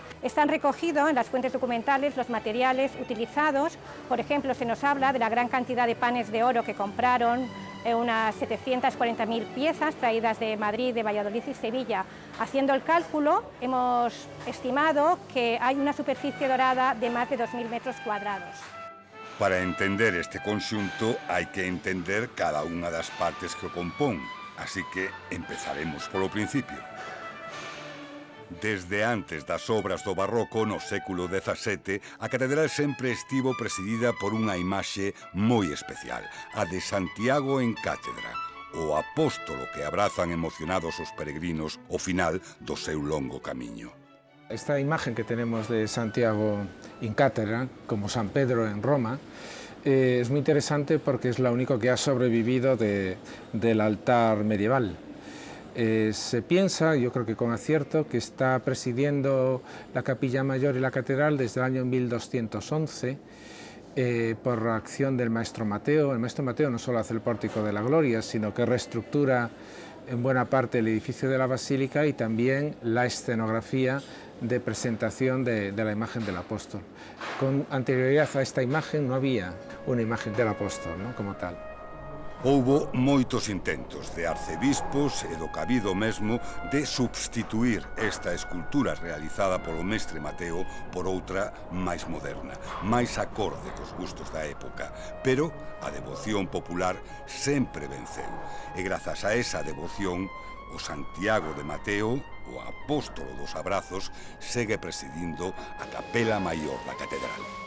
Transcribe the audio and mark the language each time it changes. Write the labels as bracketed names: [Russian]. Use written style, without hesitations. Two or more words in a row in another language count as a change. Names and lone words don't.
[Spanish] Están recogidos en las fuentes documentales los materiales utilizados, por ejemplo, se nos habla de la gran cantidad de panes de oro que compraron, unas 740.000 piezas traídas de Madrid, de Valladolid y Sevilla. Haciendo el cálculo, hemos estimado que hay una superficie dorada de más de 2.000 metros cuadrados. [Galician] Para entender este conxunto hai que entender cada unha das partes que o compón. Así que empezaremos polo principio. Desde antes das obras do barroco no século XVII, a catedral sempre estivo presidida por unha imaxe moi especial, a de Santiago en cátedra, o apóstolo que abrazan emocionados os peregrinos ao final do seu longo camiño. [Spanish] Esta imagen que tenemos de Santiago en cátedra, como San Pedro en Roma, es muy interesante porque es la única que ha sobrevivido del altar medieval. Se piensa, yo creo que con acierto, que está presidiendo la capilla mayor y la catedral desde el año 1211 por acción del maestro Mateo. El maestro Mateo no solo hace el pórtico de la gloria, sino que reestructura en buena parte el edificio de la basílica y también la escenografía de presentación de la imagen del apóstol. Con anterioridad a esta imagen no había una imagen del apóstol, ¿no?, como tal. [Galician] Houbo moitos intentos de arcebispos e do cabido mesmo de substituir esta escultura realizada polo mestre Mateo por outra máis moderna, máis acorde cos gustos da época, pero a devoción popular sempre venceu, e grazas a esa devoción, o Santiago de Mateo, o apóstolo dos abrazos, segue presidindo a capela maior da catedral.